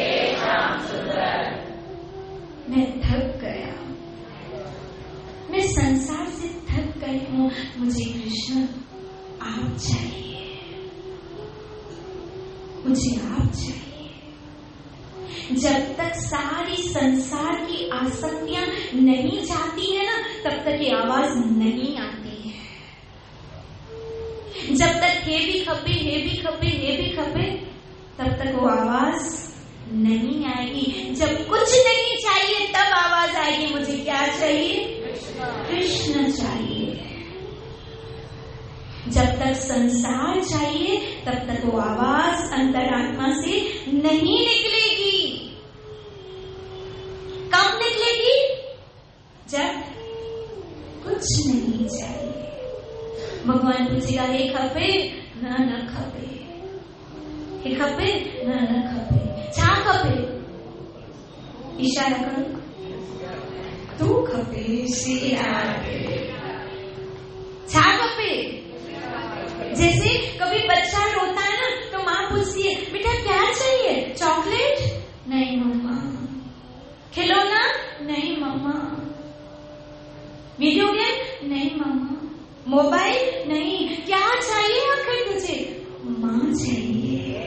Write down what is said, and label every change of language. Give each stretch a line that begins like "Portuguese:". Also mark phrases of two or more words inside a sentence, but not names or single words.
Hindi: मैं थक गया, मैं संसार से थक गई हूँ, मुझे कृष्ण आप चाहिए, मुझे आप चाहिए। जब तक सारी संसार की आसक्तियां नहीं जाती है ना, तब तक ये आवाज नहीं आती है। जब तक हे भी खपे, हे भी खपे, हे भी खपे, तब तक वो आवाज नहीं आएगी। जब कुछ नहीं चाहिए तब आवाज आएगी, मुझे क्या चाहिए, कृष्ण चाहिए। जब तक संसार चाहिए तब तक वो आवाज अंतरात्मा से नहीं निकलेगी। कब निकलेगी, जब कुछ नहीं चाहिए। भगवान पूछेगा
Sindhi: हे खपे न खपे, हे खपे न खपे, छा खपे, इशारा करो, तू खपे।
Hindi: श्री राधे।
Sindhi: छा खपे,
Hindi: जैसे कभी बच्चा रोता है ना, तो माँ पूछती है बेटा क्या चाहिए, चॉकलेट, नहीं मम्मा, खिलौना, नहीं मम्मा, वीडियो गेम, नहीं मम्मा, मोबाइल, नहीं, क्या चाहिए आखिर तुझे, माँ चाहिए।